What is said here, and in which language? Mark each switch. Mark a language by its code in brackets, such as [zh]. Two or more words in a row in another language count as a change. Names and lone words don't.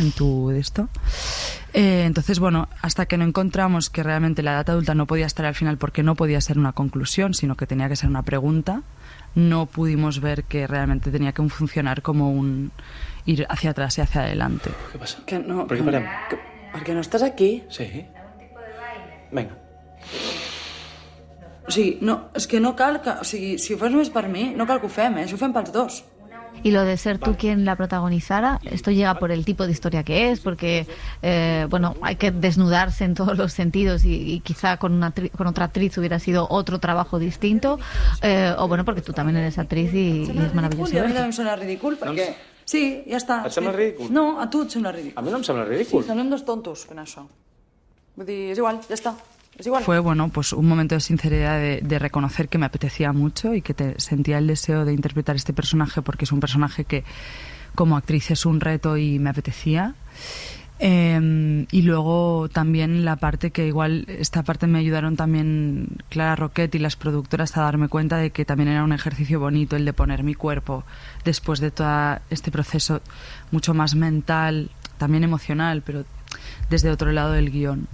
[es] En tu de esto. Entonces, bueno, hasta que no encontramos que realmente la edad adulta no podía estar al final, porque no podía ser una conclusión, sino que tenía que ser una pregunta, no pudimos ver que realmente tenía que funcionar como un ir hacia atrás y hacia adelante. ¿Qué pasa? Que no, ¿Por qué [ca] parem? Perquè no estàs aquí. Sí. Vinga. O sigui, no, és que no cal que... O sigui, si ho fas només per mi, no cal que ho fem, això ho fem pels dos. [es] Y lo de ser tú quien la protagonizara, esto llega por el tipo de historia que es, porque hay que desnudarse en todos los sentidos, y quizá con otra actriz hubiera sido otro trabajo distinto, o bueno, porque tú también eres actriz y es maravilloso. [ca] A mi també em sona ridícul, perquè... Sí, ja està. Et sembla ridícul? No, a tu et sembla ridícul. A mi no em sembla ridícul. Sí, semblem dos tontos fent això. Vull dir, és igual, ja està. Es igual. [es] Fue, bueno, pues un momento de sinceridad, de reconocer que me apetecía mucho y que sentía el deseo de interpretar este personaje, porque es un personaje que como actriz es un reto y me apetecía. Y luego también la parte que igual, esta parte me ayudaron también Clara Roquet y las productoras a darme cuenta de que también era un ejercicio bonito el de poner mi cuerpo después de todo este proceso mucho más mental, también emocional, pero desde otro lado del guión.